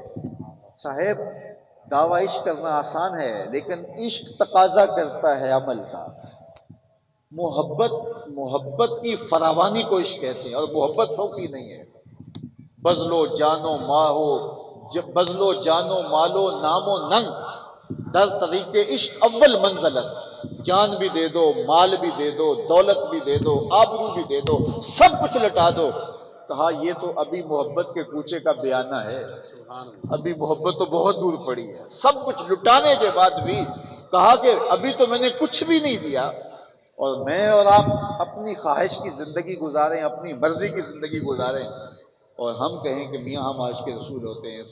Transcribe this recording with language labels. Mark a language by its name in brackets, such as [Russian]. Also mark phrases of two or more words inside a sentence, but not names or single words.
[Urdu] صاحب دعوی عشق کرنا آسان ہے، لیکن عشق تقاضا کرتا ہے عمل کا۔ محبت کی فراوانی کو عشق کہتے ہیں، اور محبت سو کی نہیں ہے۔ [Persian] بذلو جانو ماہو، بذلو جانو مالو نام و ننگ، در طریق عشق اول منزل است۔ [Urdu] جان بھی دے دو، مال بھی دے دو، دولت بھی دے دو، آبرو بھی دے دو، سب کچھ لٹا دو۔ کہا یہ تو ابھی محبت کے کوچے کا بیانہ ہے، ابھی محبت تو بہت دور پڑی ہے۔ سب کچھ لٹانے کے بعد بھی کہا کہ ابھی تو میں نے کچھ بھی نہیں دیا، اور میں اور آپ اپنی خواہش کی زندگی گزاریں، اپنی مرضی کی زندگی گزاریں، اور ہم کہیں کہ میاں ہم عاشق کے رسول ہوتے ہیں۔